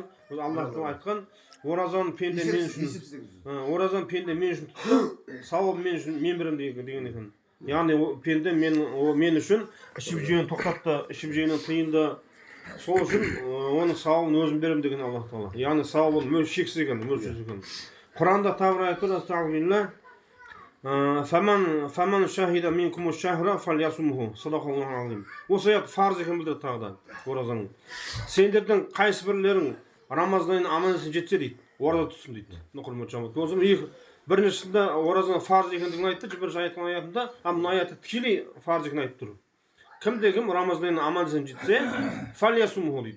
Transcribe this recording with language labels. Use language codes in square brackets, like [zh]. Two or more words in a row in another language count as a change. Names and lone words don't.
[kk] Өзі Аллахтан айтқан, оразаның пенде мен үшін, оразаның пенде мен үшін тұтты, сауабы мен үшін мен беремін деген екен. Яғни пенде мен үшін ішіп жеуін тоқтатты, ішіп жеуінен тыйылды. Сол үшін оның сауабын өзім беремін деген Аллах Тағала. Яғни сауабы шексіз екен, мөлшерсіз екен. Құранда тағы бір аят бар, астағфируллах. [ar] فمن شهد منكم الشهر فليصمه. صدق الله العظيم. [kk] Осы аят фарз екен білдіреді тағы да оразаның. Сендердің қайсы бірлерің Рамазан айына аман-есен жетсе дейді, ораза тұтсын дейді. Құрметті жамағат. Осы біріншісінде оразаның фарз екендігін айтты, бірінші аяттың аятында, мына аятты тікелей фарз екенін айтып тұр. Кім Рамазан айына аман-есен жетсе, фальясумху дейді.